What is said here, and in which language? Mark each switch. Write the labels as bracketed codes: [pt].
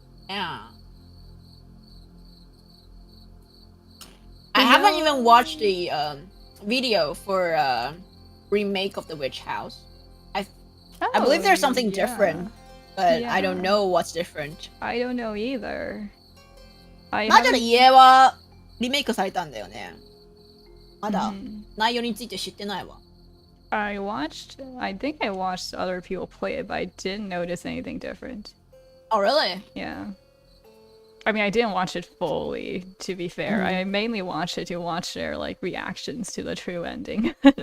[en] Yeah. I haven't even watched the video for remake of The Witch House. I believe there's something different, but I don't know what's different. I don't know either. [ja] 魔女の家はリメイクされたんだよね。まだ内容について知ってないわ。 [en] I think I watched other people play it, but I didn't notice anything different. Oh, really? Yeah. I mean, I didn't watch it fully, to be fair. I mainly watched it to watch their, like, reactions to the true ending.